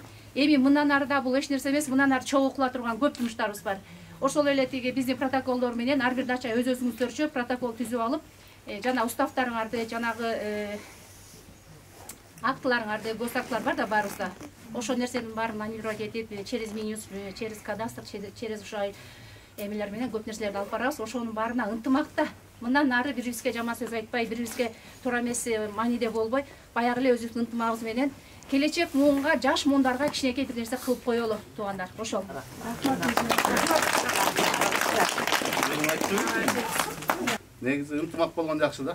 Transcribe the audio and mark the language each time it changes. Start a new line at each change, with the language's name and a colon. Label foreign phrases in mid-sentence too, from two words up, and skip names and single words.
Kyrgyz: Эми мындан ары да бул эч нерсе эмес, мындан ары чогуу кыла турган көп жумуштарыбыз бар. Ошол эле тиги биздин протоколдор менен ар бир дача өзүңүздөрчө протокол түзүп алып, жана уставтарыңарды, жанагы актыларыңарды, госактылар бар да баарыбызда. Ошол нерсенин баарын мониторинг этип,
Russian: через Минюс, через кадастр, через
Kyrgyz: ушай эмелер менен көп нерселерди алып барабыз. Ошонун баарына ынтымакта, мындан ары бирибизге жаман сөз айтпай, бирибизге туура эмес мааниде болбой, баягы эле өзүбүздүн ынтымагыбыз менен келечек муунга, жаш муундарга кичинекей бир нерсе кылып коелу, туугандар. Ошол. Негизи ынтымак болгон жакшы да.